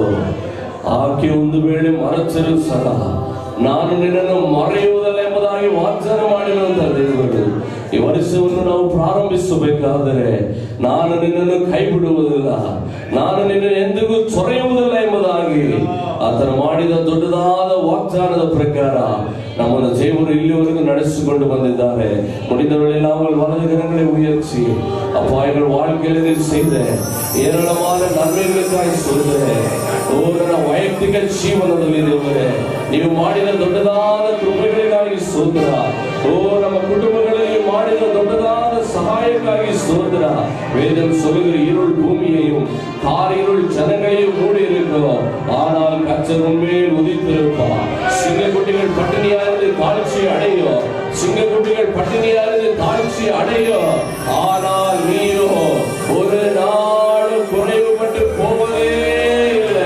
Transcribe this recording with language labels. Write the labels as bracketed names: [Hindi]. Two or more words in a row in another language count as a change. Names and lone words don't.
[Kannada] ಆಕೆ ಒಂದು ವೇಳೆ ಮರೆತರೂ ಸಹ ನಾನು ನಿನ್ನನ್ನು ಮರೆಯುವುದಲ್ಲ ಎಂಬುದಾಗಿ ವಾಗ್ದಾನ ಮಾಡಿರುವಂತಹ ದೇವರು, ಈ ವರ್ಷವನ್ನು ನಾವು ಪ್ರಾರಂಭಿಸಬೇಕಾದರೆ ನಾನು ನಿನ್ನನ್ನು ಕೈ ಬಿಡುವುದಿಲ್ಲ, ನಾನು ನಿನ್ನನ್ನು ಎಂದಿಗೂ ತೊರೆಯುವುದಿಲ್ಲ ಎಂಬುದಾಗಿ ಆತನು ಮಾಡಿದ ದೊಡ್ಡದಾದ ವಾಗ್ದಾನದ ಪ್ರಕಾರ ನಮ್ಮನ್ನು ದೇವರು ಇಲ್ಲಿವರೆಗೂ ನಡೆಸಿಕೊಂಡು ಬಂದಿದ್ದಾರೆ. [Tamil] முடிந்த வேளையில் நாங்கள் வலது கரங்களை உயர்த்தி அப்பாயங்கள் வாழ்க்கையில் செய்த ஏராளமான நன்மைகளுக்காக சொல்கிறேன். [Kannada] ನನ್ನ ವೈಯಕ್ತಿಕ ಜೀವನದಲ್ಲಿ ದೇವರೇ ನೀವು ಮಾಡಿದ ದೊಡ್ಡದಾದ ಕೃಪೆಗಳಿಗಾಗಿ ಸ್ತೋತ್ರ. ನಮ್ಮ ಕುಟುಂಬಗಳಲ್ಲಿ ಮಾಡಿದ ದೊಡ್ಡದಾದ ಸಹಾಯಕ್ಕಾಗಿ ಸ್ತೋತ್ರ. [Tamil] வேதம் சொல்லுகிற இருள் பூமியையும் காரிருள் ஜனங்களையும் மூடி இருக்கிறோம், ஆனால் கர்த்தர் உண்மையில் உதித்திருப்பார். சிங்கக்குட்டிகள் பட்டினியானது தாழ்ச்சி அடையும், சிங்கக்குட்டிகள் பட்டினியானது தாழ்ச்சி அடையும், ஆனால் நீயோ ஒரு நாளும் குறைவுபட்டு போவதே இல்லை.